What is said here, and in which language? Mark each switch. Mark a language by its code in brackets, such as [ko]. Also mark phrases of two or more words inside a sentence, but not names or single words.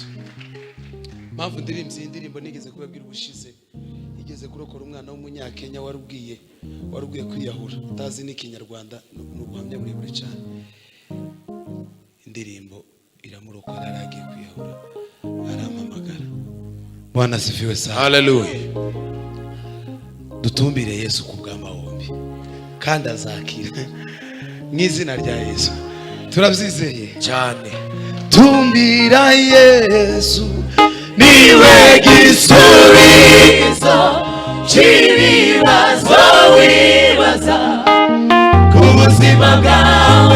[rw] Mpamvu ndirimbye indirimbo nigeze kubabwira ubushize, igeze kurokora umwana w'umunyakenya warubwiye kwiyahura utazi n'ikinyarwanda, n'ubuhamya burebure cyane. Indirimbo iramurokora, aragiye kwiyahura, arampamagara. [sw] Bwana asifiwe sana. [rw] Hallelujah. Dutumbire Yesu ku bw'amahombi kandi azakira mu izina rya Yesu, turabyizeye cyane. Tumbira Yesu Niwe gisubizo cy'ibibazo wibaza ku buzima bwawe.